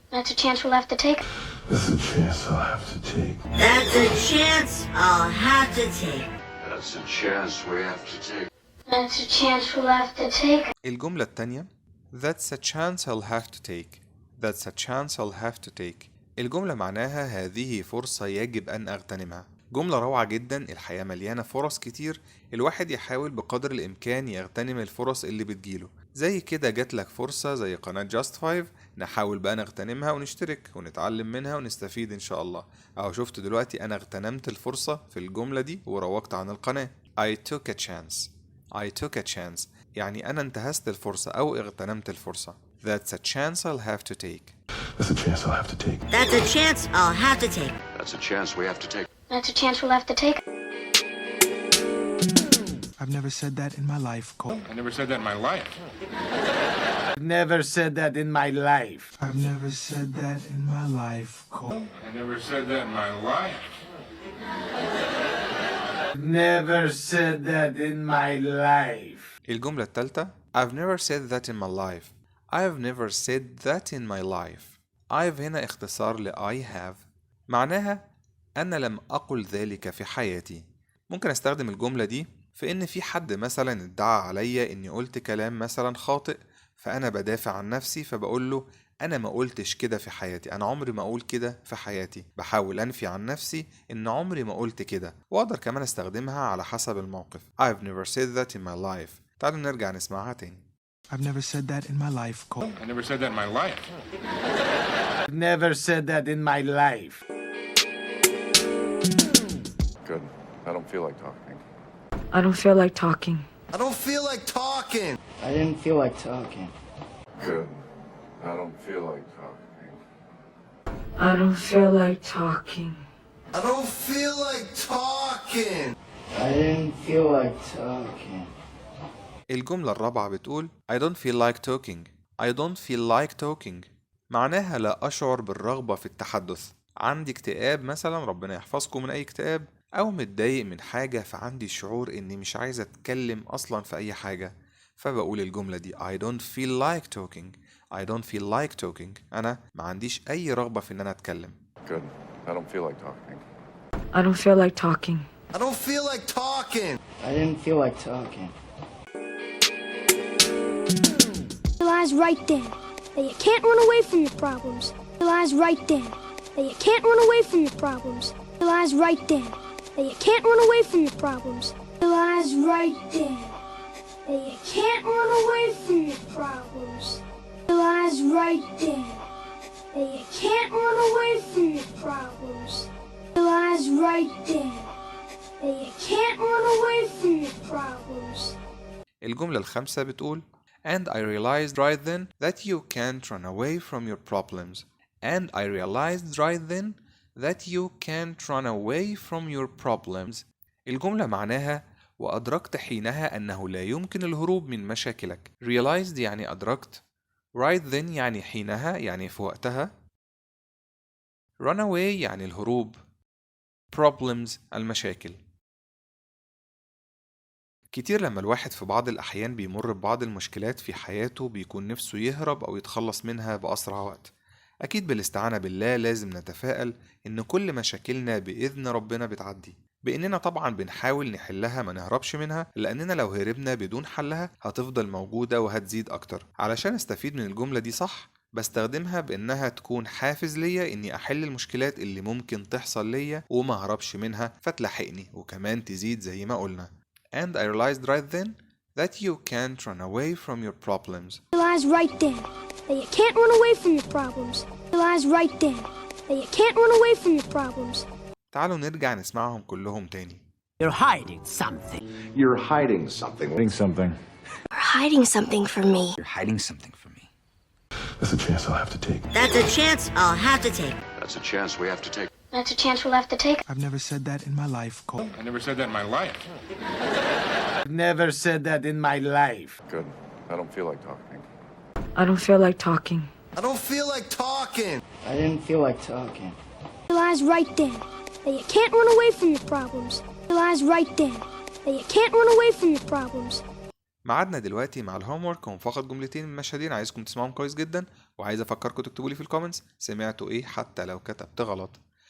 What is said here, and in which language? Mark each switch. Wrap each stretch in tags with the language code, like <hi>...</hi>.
<en>That's a chance we'll have to take. This is a chance I'll have to take. That's a chance I'll have to take. That's a chance we have to take. That's a chance we'll have to take.</en> <ar>الجملة التانية</ar> <en>That's a chance I'll have to take. That's a chance I'll have to take.</en> <ar>الجملة معناها هذه فرصة يجب أن أغتنمها. جملة روعة جدا. الحياة مليانة فرص كتير، الواحد يحاول بقدر الإمكان يغتنم الفرص اللي بتجيله. زي كده جاتلك فرصة زي قناة جاست 5، نحاول بقى نغتنمها ونشترك ونتعلم منها ونستفيد إن شاء الله. أهو شفت دلوقتي أنا اغتنمت الفرصة في الجملة دي وروجت عن القناة.</ar> <en>I took a chance. I took a chance</en> <ar>يعني أنا انتهزت الفرصة أو اغتنمت الفرصة.</ar> <en>That's a chance I'll have to take. That's a chance I'll have to take. That's a chance I'll have to take. That's a chance we have to take. That's a chance we'll have to take. I've never said that in my life, Cole. I never said that in my life. Never said that in my life. I've never said that in my life, Cole. I never said that in my life. Never said that in my life.</en> <ar>الجملة التالتة</ar> <en>I've never said that in my life. I've never said that in my life.</en> <ar>I've هنا اختصار ل</ar> <en>I have،</en> <ar>معناها أنا لم أقل ذلك في حياتي. ممكن أستخدم الجملة دي في إن في حد مثلا ادعى عليا إني قلت كلام مثلا خاطئ، فأنا بدافع عن نفسي فبقول له أنا ما قلتش كده في حياتي، أنا عمري ما أقول كده في حياتي. بحاول أنفي عن نفسي إن عمري ما قلت كده. وأقدر كمان أستخدمها على حسب الموقف.</ar> <en>I've never said that in my life.</en> <ar>تعالوا نرجع نسمعها تاني.</ar> <en>I've never said that in my life, Cole. I never said that in my life. Never said that in my life. Good. I don't feel like talking. I don't feel like talking. I don't feel like talking. I didn't feel like talking. Good. I don't feel like talking. I don't feel like talking. I don't feel like talking. I didn't feel like talking.</en> <ar>الجملة الرابعة بتقول</ar> <en>I don't feel like talking. I don't feel like talking</en> <ar>معناها لا أشعر بالرغبة في التحدث. عندي اكتئاب مثلا، ربنا يحفظكم من أي اكتئاب، أو متضايق من حاجة فعندي شعور إني مش عايز أتكلم أصلا في أي حاجة، فبقول الجملة دي</ar> <en>I don't feel like talking. I don't feel like talking</en> <ar>أنا ما عنديش أي رغبة في إن أنا أتكلم.</ar> <en>Good. I don't feel like talking. I don't feel like talking. I don't feel like talking. I didn't feel like talking. Realize right then that you can't run away from your problems. Realize right then that you can't run away from your problems. Realize right then that you can't run away from your problems. Realize right then that you can't run away from your problems. Realize right then that you can't run away from your problems. Realize right then that you can't run away from your problems.</en> <ar>الجملة الخامسة بتقول</ar> <en>And I realized right then that you can't run away from your problems. And I realized right then that you can't run away from your problems.</en> <ar>الجملة معناها وأدركت حينها أنه لا يمكن الهروب من مشاكلك. Realized يعني أدركت.</ar> <en>Right then</en> <ar>يعني حينها يعني في وقتها.</ar> <en>Run away</en> <ar>يعني الهروب. Problems المشاكل. كتير لما الواحد في بعض الأحيان بيمر ببعض المشكلات في حياته بيكون نفسه يهرب أو يتخلص منها بأسرع وقت. أكيد بالاستعانة بالله لازم نتفائل إن كل مشاكلنا بإذن ربنا بتعدي، بإننا طبعا بنحاول نحلها ما نهربش منها، لأننا لو هربنا بدون حلها هتفضل موجودة وهتزيد أكتر. علشان استفيد من الجملة دي صح بستخدمها بإنها تكون حافز ليا إني أحل المشكلات اللي ممكن تحصل ليا وما هربش منها فتلحقني وكمان تزيد زي ما قلنا.</ar> <en>And I realized right then that you can't run away from your problems. Realize right then that you can't run away from your problems. Realize right then that you can't run away from your problems.</en> <ar>تعالوا نرجع نسمعهم كلهم تاني.</ar> <en>You're hiding something. You're hiding something. Hiding something. You're hiding something from me. You're hiding something from me. That's a chance I'll have to take. That's a chance I'll have to take. That's a chance we have to take. That's a chance we'll have to take. I've never said that in my life, Cole. I never said that in my life. Never said that in my life. Good. I don't feel like talking. I don't feel like talking. I don't feel like talking. I didn't feel like talking. Realize right then that you can't run away from your problems. Realize right then that you can't run away from your problems.</en> <ar>معادنا دلوقتي مع الهوم ورك وفقط جملتين من مشهدين عايزكم تسمعهم كويس جدا، وعايز افكركم تكتبوا لي في الكومنتس سمعتوا ايه حتى لو كتبت غلط.</ar>